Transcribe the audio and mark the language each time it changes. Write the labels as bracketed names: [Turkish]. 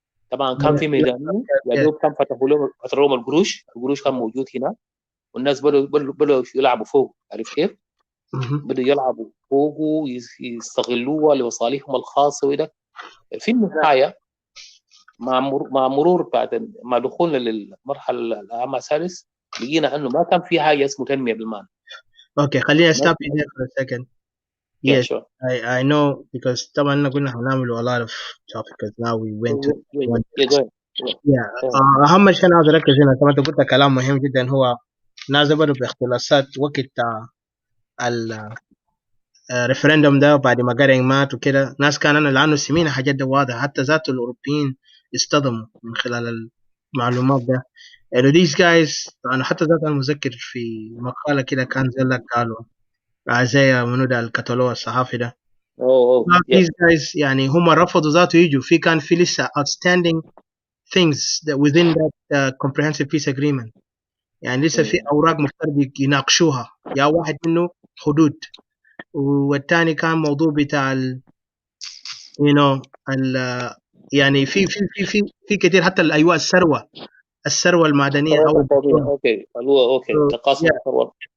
[Arabic] طبعا كان في ميدانيه يا دوب كان فتحوا لهم القروش كان موجود هنا، والناس بدأوا يلعبوا فوق، عارف كيف؟ بدأوا يلعبوا فوقه يستغلوها لمصالحهم الخاصه. وده في النهايه مع مرور بعد ما دخولنا للمرحله العام السادس لقينا انه ما كان في حاجه اسمه تنميه بالمعنى. [English] Okay, [Arabic] خليني [English] stop you there for a second. Yeah, Yes, sure. I know because [Arabic] طبعا قلنا هنعمل [English] a lot of topics because now we went to one. Yeah, go ahead. Yeah. [Arabic] أهم شيء أنا عاوز أركز هنا كمان أنت قلت كلام مهم جدا، هو ناس بدوا باختلاسات وقت الريفرندوم ده بعد ما قرن مات وكده. ناس كان أنا لأنه سمينا حاجات ده واضح، حتى ذات الأوروبيين اصطدموا من خلال المعلومات ده. يعني [English] these guys [Arabic] أنا حتى ذات أنا مذكر في مقالة كده كان زي لك قالوا زي منو ده الكتالوج الصحافي ده. These guys يعني هم رفضوا ذاته يجوا في كان في لسه outstanding things that within that comprehensive peace agreement. يعني لسه في أوراق مفترض يناقشوها، يا واحد منه حدود، والتاني كان موضوع بتاع [English] you know [Arabic] يعني في كتير حتى أيوة الثروة المعدنية أو اوكي تقاسم الثروة